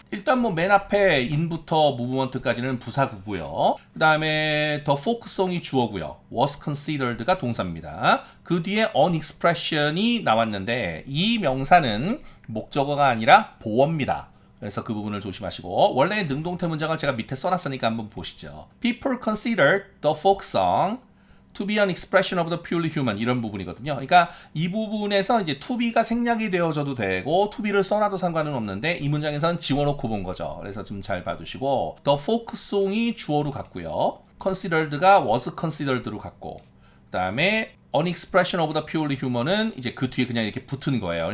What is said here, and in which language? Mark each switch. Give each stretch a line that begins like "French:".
Korean: 일단 뭐 맨 앞에 in부터 movement까지는 부사구고요. 그 다음에 the folk song이 주어고요. was considered가 동사입니다. 그 뒤에 an expression이 나왔는데 이 명사는 목적어가 아니라 보어입니다. 그래서 그 부분을 조심하시고 원래 능동태 문장을 제가 밑에 써놨으니까 한번 보시죠.
English: People consider the folk song to be an expression of the purely human
Korean: 이런 부분이거든요. 그러니까 이 부분에서 이제 to be가 생략이 되어져도 되고 to be를 써놔도 상관은 없는데 이 문장에서는 지워놓고 본 거죠. 그래서 좀 잘 봐두시고 the folk song이 주어로 갔고요. considered가 was considered로 갔고 그 다음에 an expression of the purely human은 이제 그 뒤에 그냥 이렇게 붙은 거예요.